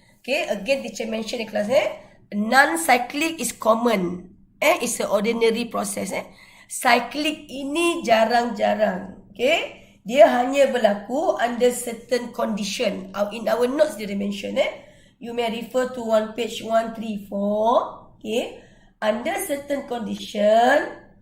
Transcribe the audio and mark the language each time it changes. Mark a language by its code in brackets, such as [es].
[en] Okay, again, teacher mention in class non-cyclic is common. It's an ordinary process. [ms] Cyclic ini jarang-jarang. [en] Okay. [ms] Dia hanya berlaku [en] under certain condition. In our notes dia mention. You may refer to page 134. Okay. Under certain condition.